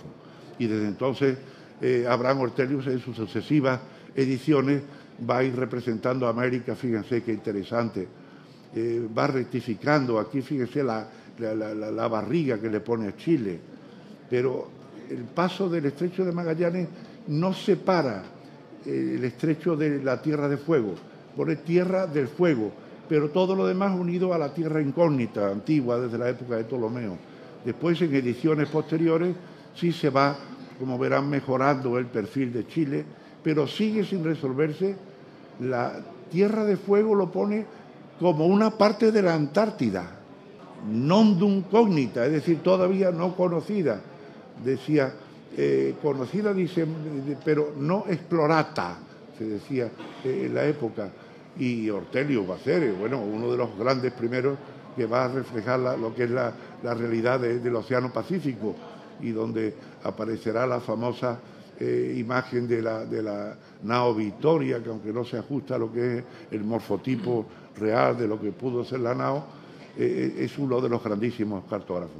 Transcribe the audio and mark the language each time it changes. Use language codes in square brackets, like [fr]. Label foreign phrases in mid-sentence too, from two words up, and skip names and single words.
[es] Y desde entonces Abraham Ortelius en sus sucesivas ediciones va a ir representando a América, fíjense qué interesante, va rectificando aquí, fíjense la barriga que le pone a Chile, pero el paso del Estrecho de Magallanes no separa el Estrecho de la Tierra de Fuego, pone Tierra del Fuego, pero todo lo demás unido a la Tierra Incógnita, antigua, desde la época de Ptolomeo. Después, en ediciones posteriores, sí se va, como verán, mejorando el perfil de Chile, pero sigue sin resolverse. La Tierra de Fuego lo pone como una parte de la Antártida, [la] non dum cognita, [es] es decir, todavía no conocida. Decía, conocida, dice, pero [la] no explorata, [es] se decía en la época. Y Ortelius va a ser, bueno, uno de los grandes primeros que va a reflejar lo que es la realidad del Océano Pacífico, y donde aparecerá la famosa imagen de la nao Victoria, que aunque no se ajusta a lo que es el morfotipo real de lo que pudo ser la nao, es uno de los grandísimos cartógrafos.